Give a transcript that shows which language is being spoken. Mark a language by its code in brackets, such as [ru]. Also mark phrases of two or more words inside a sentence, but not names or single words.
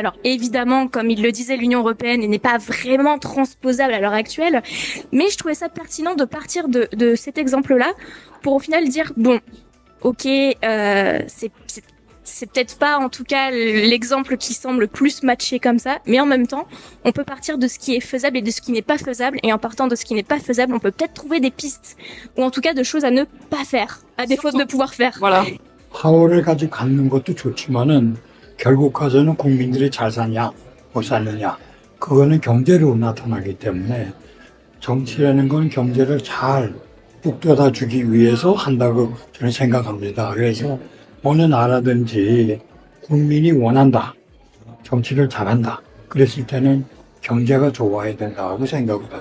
[fr] Alors évidemment, comme il le disait, l'Union européenne n'est pas vraiment transposable à l'heure actuelle, mais je trouvais ça pertinent de partir de cet exemple-là pour au final dire bon, ok, c'est peut-être pas en tout cas l'exemple qui semble plus matché comme ça, mais en même temps, on peut partir de ce qui est faisable et de ce qui n'est pas faisable, et en partant de ce qui n'est pas faisable, on peut peut-être trouver des pistes, ou en tout cas de choses à ne pas faire, à défaut de pouvoir faire. Voilà. [ko] 파워를 가지고 갖는 것도 좋지만은 결국 가서는 국민들이 잘 사냐 못 사느냐 그거는 경제로 나타나기 때문에 정치라는 건 경제를 잘 북돋아 주기 위해서 한다고 저는 생각합니다. 그래서 어느 나라든지 국민이 원한다, 정치를 잘한다, 그랬을 때는 경제가 좋아야 된다고 생각을 해요.